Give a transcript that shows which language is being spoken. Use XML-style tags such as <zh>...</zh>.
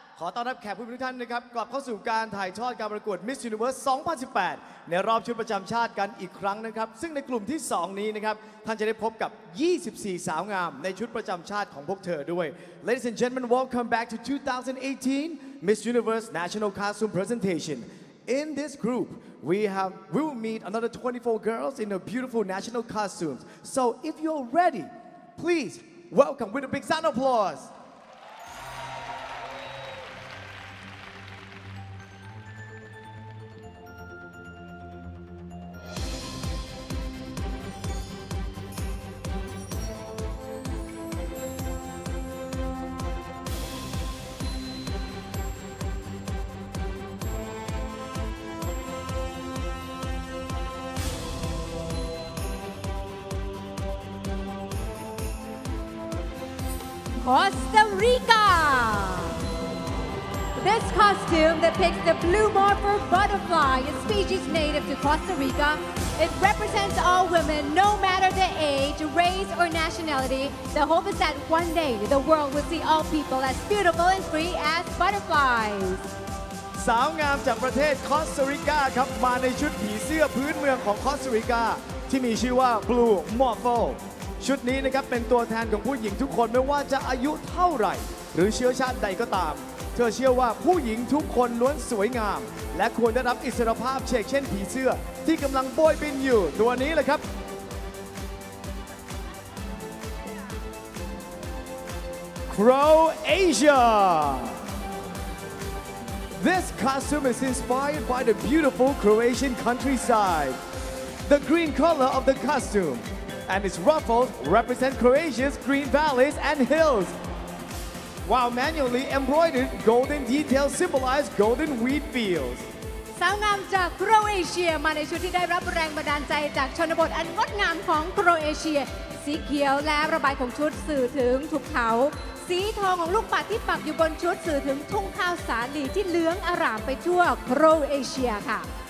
<th>ขอต้อนรับแขกผู้มีทุกท่านนะครับกลับเข้าสู่การถ่ายทอดการประกวด Miss Universe 2018 ในรอบชุดประจำชาติกันอีกครั้งนะครับซึ่งในกลุ่มที่ 2 นี้นะครับท่านจะได้พบกับ 24 สาวงามในชุดประจำชาติของพวกเธอด้วย</th> <en>Ladies and gentlemen, welcome back to 2018 Miss Universe National Costume Presentation. In this group, we will meet another 24 girls in their beautiful national costumes. So if you're ready, please welcome with a big sound of applause. Costa Rica. This costume depicts the blue morpher butterfly, a species native to Costa Rica. It represents all women, no matter the age, race, or nationality. The hope is that one day the world will see all people as beautiful and free as butterflies.</en> <th>สาวงามจากประเทศคอสตาริกาครับมาในชุดผีเสื้อพื้นเมืองของคอสตาริกาที่มีชื่อว่า Blue Morphle ชุดนี้นะครับเป็นตัวแทนของผู้หญิงทุกคนไม่ว่าจะอายุเท่าไหร่หรือเชื้อชาติใดก็ตามเธอเชื่อว่าผู้หญิงทุกคนล้วนสวยงามและควรได้รับอิสรภาพเช่นผีเสื้อที่กำลังโบยบินอยู่ตัวนี้แหละครับ Croatia.</th> <en>This costume is inspired by the beautiful Croatian countryside. The green color of the costume and its ruffles represent Croatia's green valleys and hills, while manually embroidered golden details symbolize golden wheat fields.</en> <th>สาวงามจากโครเอเชียมาในชุดที่ได้รับแรงบันดาลใจจากชนบทอันงดงามของโครเอเชียสีเขียวและระบายของชุดสื่อถึงภูเขา สีทองของลูกปัดที่ปักอยู่บนชุดสื่อถึงทุ่งข้าวสาลีที่เหลืองอร่ามไปทั่ว โครเอเชียค่ะ</th>